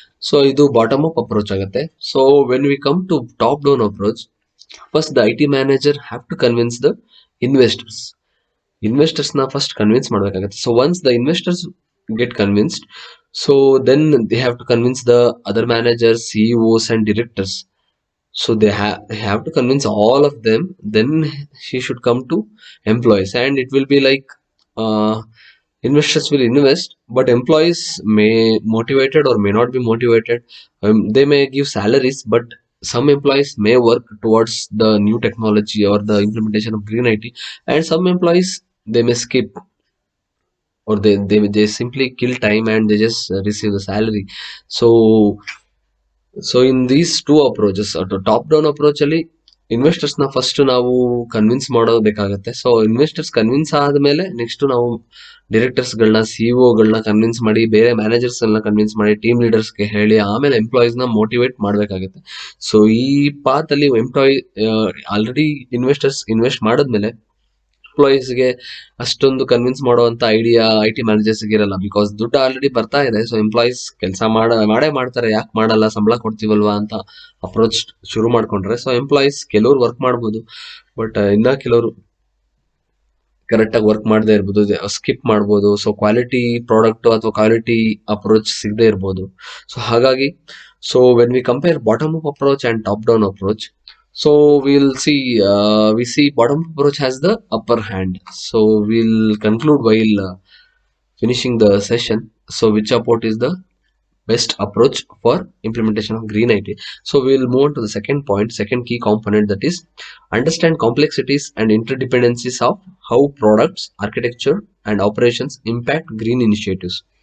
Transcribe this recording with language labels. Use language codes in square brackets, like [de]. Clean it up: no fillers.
[kn] So ಇದು bottom up approach ಆಗುತ್ತೆ. [en] So when we come to top down approach, first the IT manager have to convince the investors. [kn] Investors ನ first convince ಮಾಡ್ಬೇಕಾಗುತ್ತೆ. [en] So once the investors get convinced, so then they have to convince the other managers, CEOs and directors. So they have to convince all of them. Then he should come to employees, and it will be like uh, investors will invest, but employees may motivated or may not be motivated. They may give salaries, but some employees may work towards the new technology or the implementation of green IT, and some employees they may skip, or they simply kill time and they just receive the salary. So in these two approaches, [kn] top down approach ಅಲ್ಲಿ investors ನ first ನಾವು convince ಮಾಡೋಬೇಕಾಗತ್ತೆ. So investors convince ಆದ್ಮೇಲೆ next ನಾವು directors ಗಳನ್ನ, CEO ಗಳನ್ನ convince ಮಾಡಿ, ಬೇರೆ managers ಎಲ್ಲ ಕನ್ವಿನ್ಸ್ ಮಾಡಿ, ಟೀಮ್ ಲೀಡರ್ಸ್ ಗೆ ಹೇಳಿ, ಆಮೇಲೆ ಎಂಪ್ಲಾಯೀಸ್ ನ ಮೋಟಿವೇಟ್ ಮಾಡ್ಬೇಕಾಗುತ್ತೆ. ಸೊ ಈ ಪಾತ್ ಅಲ್ಲಿ ಆಲ್ರೆಡಿ ಇನ್ವೆಸ್ಟರ್ಸ್ ಇನ್ವೆಸ್ಟ್ ಮಾಡಿದ್ಮೇಲೆ ಎಂಪ್ಲಾಯೀಸ್ಗೆ ಅಷ್ಟೊಂದು ಕನ್ವಿನ್ಸ್ ಮಾಡುವಂತ ಐಡಿಯಾ IT ಮ್ಯಾನೇಜರ್ಸ್ ಇರಲ್ಲ, ಬಿಕಾಸ್ ದುಡ್ಡು ಆಲ್ರೆಡಿ ಬರ್ತಾ ಇದೆ. ಸೊ ಎಂಪ್ಲಾಯೀಸ್ ಕೆಲಸ ಮಾಡೇ ಮಾಡ್ತಾರೆ, ಯಾಕೆ ಮಾಡಲ್ಲ, ಸಂಬಳ ಕೊಡ್ತೀವಲ್ವಾ ಅಂತ ಅಪ್ರೋಚ್ ಶುರು ಮಾಡ್ಕೊಂಡ್ರೆ, ಸೊ ಎಂಪ್ಲಾಯೀಸ್ ಕೆಲವ್ರು ವರ್ಕ್ ಮಾಡ್ಬೋದು, ಬಟ್ ಇನ್ನ ಕೆಲವರು ಕರೆಕ್ಟ್ ಆಗಿ ವರ್ಕ್ ಮಾಡದೇ ಇರ್ಬೋದು, ಸ್ಕಿಪ್ ಮಾಡ್ಬೋದು. ಸೊ ಕ್ವಾಲಿಟಿ ಪ್ರಾಡಕ್ಟ್ ಅಥವಾ ಕ್ವಾಲಿಟಿ ಅಪ್ರೋಚ್ ಸಿಗದೆ ಇರ್ಬೋದು. ಸೊ ಹಾಗಾಗಿ, [en] So when we compare bottom up approach and top down approach, so we see bottom approach has the upper hand. So we'll conclude while finishing the session. So which approach is the best approach for implementation of green IT? So we'll move on to the second point, second key component, that is understand complexities and interdependencies of how products, architecture and operations impact green initiatives.